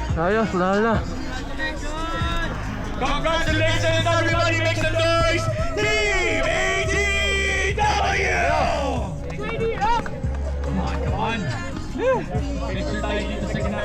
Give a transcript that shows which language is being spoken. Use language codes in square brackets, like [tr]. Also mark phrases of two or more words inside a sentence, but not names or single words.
[tl] Ayos, wala na. [en] Congratulations, everybody, make some noise! Team ATW! Come on. [tl] Picture tayo dito sa gina.